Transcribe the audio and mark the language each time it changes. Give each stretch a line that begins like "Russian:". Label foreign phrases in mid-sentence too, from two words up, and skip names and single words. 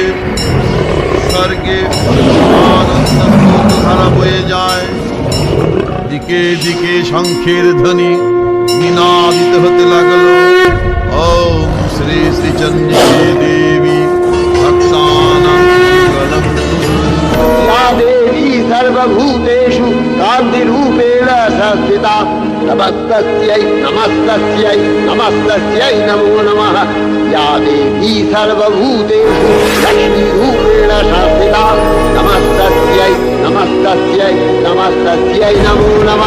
Bangla: স্বর্গে আনন্দ ধারা বয়ে যায়। দিকে দিকে শঙ্খের ধ্বনি নিনাদিত হতে লাগল।
Sanskrit: ওম শ্রী শ্রী চন্ডিকে দেবী ভক্তানাং মঙ্গলম। या देवी सर्वभूतेषु कान्तिरूपेण संस्थिता नमस्तस्यै नमस्तस्यै नमस्तस्यै नमो नमः। या देवी सर्वभूतेषु लक्ष्मीरूपेण संस्थिता नमस्तस्यै नमस्तस्यै नमस्तस्यै नमो नमः।